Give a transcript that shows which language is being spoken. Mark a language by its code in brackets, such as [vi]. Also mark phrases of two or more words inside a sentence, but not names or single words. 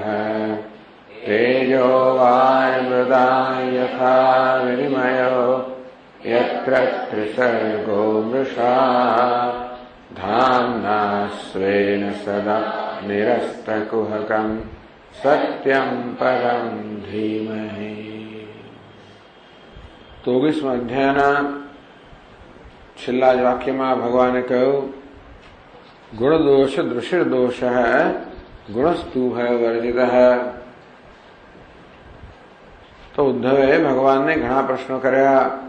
[sa] तेजो वायुमृदां यथा विनिमयो यत्र त्रिसर्गो मृषा धाम्ना स्वेन सदा निरस्तकुहकं सत्यं परं धीमहि। [gu] 23મા અધ્યાયના છેલ્લા જ વાક્યમાં ભગવાને કહ્યું [sa] ગુણદોષ દૃષિર્દોષ ગુણસ્તુ ભયવર્જિત। [gu] તો ઉદ્ધવે ભગવાનને ઘણા પ્રશ્નો કર્યા।